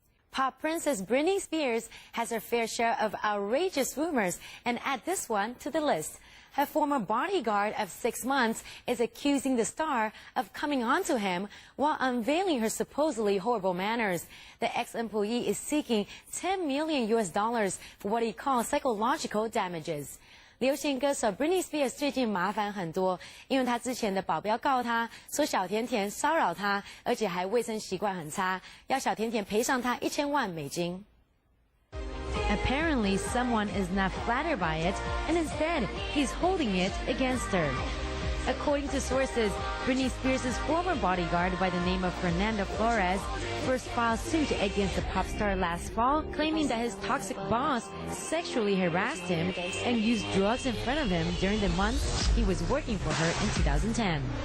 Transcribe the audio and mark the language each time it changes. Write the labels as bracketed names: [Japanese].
[English] Pop princess Britney Spears has her fair share of outrageous rumors, and add this one to the list. Her former bodyguard of 6 months is accusing the star of coming onto him while unveiling her supposedly horrible manners. The ex-employee is seeking $10 million for what he calls psychological damages. [Chinese] 流行歌手 Britney Spears 最近麻烦很多，因为她之前的保镖告她说小甜甜骚扰她，而且还卫生习惯很差，要小甜甜赔偿她1000万美金。 [English] Apparently, someone is not flattered by it, and instead, he's holding it against her. According to sources, Britney Spears' former bodyguard by the name of Fernando Flores first filed suit against the pop star last fall, claiming that his toxic boss sexually harassed him and used drugs in front of him during the months he was working for her in 2010.